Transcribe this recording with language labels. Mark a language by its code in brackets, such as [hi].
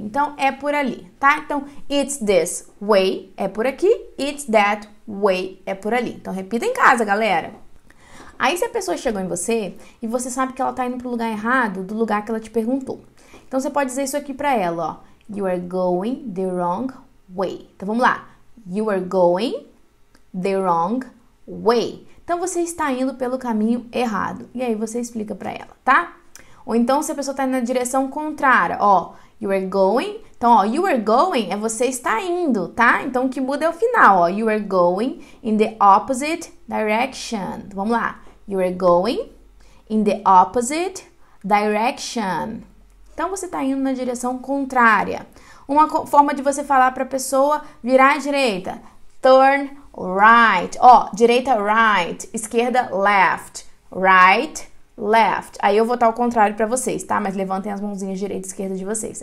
[pt] Então, é por ali, tá? Então, [en] it's this way [pt] é por aqui. [en] It's that way [pt] é por ali. Então, repita em casa, galera. Aí, se a pessoa chegou em você e você sabe que ela tá indo pro lugar errado do lugar que ela te perguntou. Então, você pode dizer isso aqui pra ela, ó. [en] You are going the wrong way. [pt] Então, vamos lá. [en] You are going the wrong way. [pt] Então, você está indo pelo caminho errado. E aí, você explica pra ela, tá? Ou então, se a pessoa tá indo na direção contrária, ó. [en] You are going, [pt] Então, ó, [en] you are going [pt] é você está indo, tá? Então, o que muda é o final, ó. [en] You are going in the opposite direction. [pt] Vamos lá. [en] You are going in the opposite direction. [pt] Então, você está indo na direção contrária. Uma forma de você falar para a pessoa virar à direita. [en] Turn right. [pt] Ó, direita, [en] right. Esquerda, left. Right, left. [pt] Aí eu vou estar ao contrário para vocês, tá? Mas levantem as mãozinhas direita e esquerda de vocês.